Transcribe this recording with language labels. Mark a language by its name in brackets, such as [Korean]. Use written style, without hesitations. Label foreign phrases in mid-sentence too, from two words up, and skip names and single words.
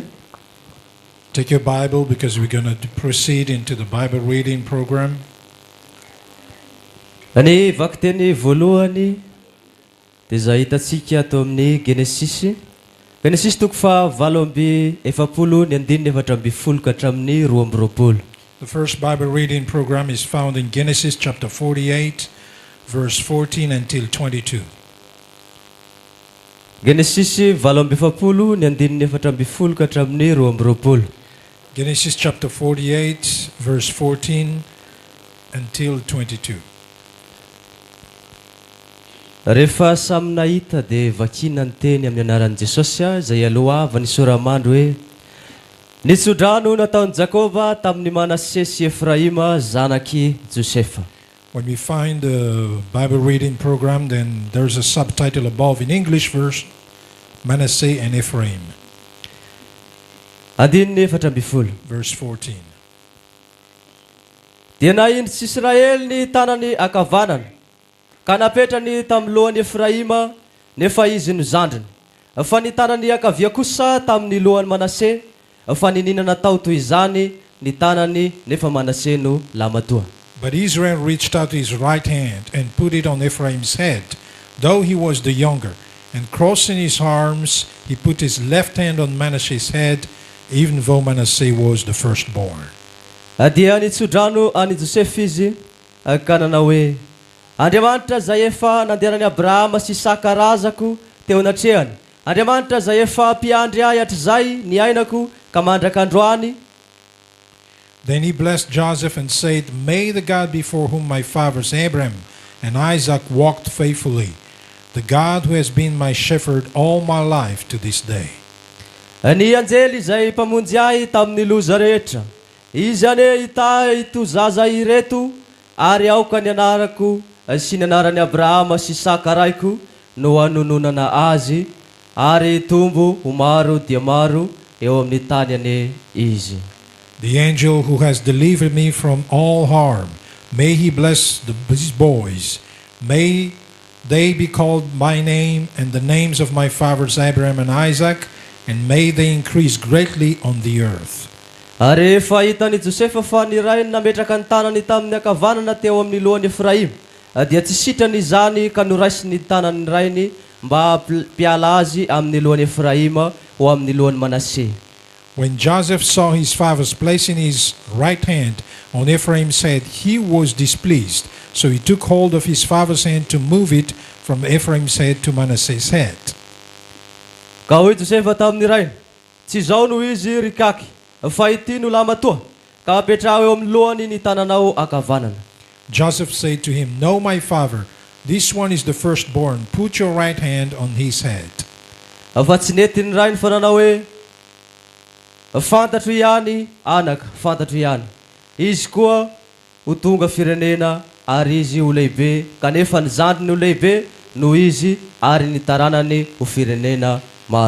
[English] Take your Bible because we're going to proceed into the Bible reading program. [Malagasy] Ny vaky-teny voalohany dia zay hitatsika atao amin'ny Genesis. Genesis toko fa 7:7 ka hatramin'ny 12. [English] The first Bible reading program is found in Genesis chapter 48 verse 14 until 22. [Malagasy] Genesis 7:7 ka hatramin'ny 12. [English] Genesis chapter 48 verse 14 until 22. [Malagasy] Rehefa samy nahita dia vakina ny teny amin'ny anaran'i Jesosy zay aloha avy ny soramandro hoe nitsodrano nataon'i Jakôba tamin'ny Manase sy Efraima zanaky Josefa. [English] When we find the Bible reading program, then there's a subtitle above in English verse, Manasseh and Ephraim. Verse 14. [Malagasy] Dia naindry Israely ny tanany akavanana ka napetrany tamin'ny lohan'ny Efraima nefa izy no zandriny. Fa ny tanany akavia kosa tamin'ny lohan'ny Manase, fa nininana tao toy izany ny tanany nefa Manase no lamatoa. [English] But Israel reached out his right hand and put it on Ephraim's head, though he was the younger. And crossing his arms, he put his left hand on Manasseh's head, even though Manasseh was the firstborn. [Malagasy] Dia nitsodrano ani Joseph izy ka nanao hoe Andriamanitra zay efa nandehanany Abrahama sy Isaka razako teo anatrehany. Andriamanitra zay efa mpiandry ahy hatrizay ny ainako ka mandraka androany. [English] Then he blessed Joseph and said, May the God before whom my fathers Abraham and Isaac walked faithfully, the God who has been my shepherd all my life to this day. [Malagasy] Ny anjely zay mpamonjy ahy tamin'ny loza rehetra. Izy ane ita ito zaza ireto ary aoka ny anarako sy ny anaran'ny Abrahama sy Isaka raiko no hanononana azy ary tombo ho maro dia maro eo amin'ny tany ane izy. [English] The angel who has delivered me from all harm, may he bless these boys. May they be called by name and the names of my fathers Abraham and Isaac, and may they increase greatly on the earth. [Malagasy] Ary rehefa hitan'i Josefa fa ny ray nametraka ny tanany tamin'ny akavanana teo amin'ny lohan'i Efraim, dia tsy sitrany izany ka noraisiny ny tanany rainy mba mpiala azy amin'ny lohan'i Efraima ho amin'ny lohan'i Manasseh. [English] When Joseph saw his fathers placing his right hand on Ephraim's head, he was displeased. So he took hold of his father's hand to move it from Ephraim's head to Manasseh's head. [Malagasy] Ka hoy Josefa tamin'ny rainy, tsy zao no izy rikaky, fa ity no lamatoa, ka apetraho eo amin'ny lohany ny tananao akavanana. [English] Joseph said to him, No, my father, this one is the firstborn. Put your right hand on his head. [Malagasy] Fa tsy nety ny rainy fa nanao hoe fantatro ihany anaka, fantatro ihany. Izy koa ho tonga firenena ary izy ho lehibe, kanefa ny zandriny ho lehibe no izy ary ny taranany ho firenena maro.